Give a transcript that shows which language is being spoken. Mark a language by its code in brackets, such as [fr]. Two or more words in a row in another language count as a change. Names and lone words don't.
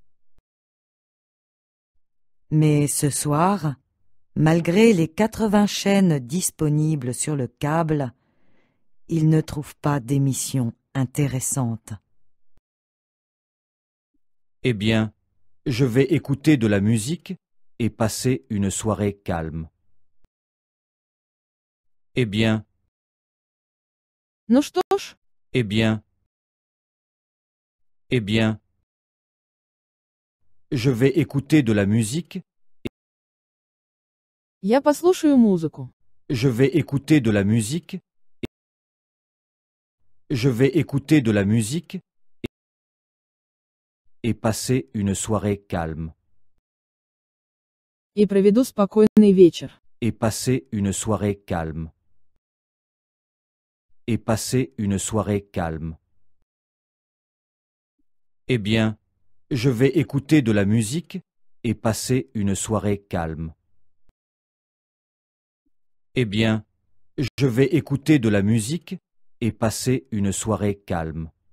[fr] Mais ce soir, malgré les 80 chaînes disponibles sur le câble, il ne trouve pas d'émission intéressante. Eh bien, je vais écouter de la musique et passer une soirée calme. Eh bien, [ru] Ну что ж, [fr] eh bien, eh bien, je vais écouter de la musique, [ru] я послушаю музыку. [fr] je vais écouter de la musique, je vais écouter de la musique et passer une soirée calme. [ru] И проведу спокойный вечер. [fr] Et passer une soirée calme. Et passer une soirée calme. Eh bien, je vais écouter de la musique et passer une soirée calme. Eh bien, je vais écouter de la musique et passer une soirée calme.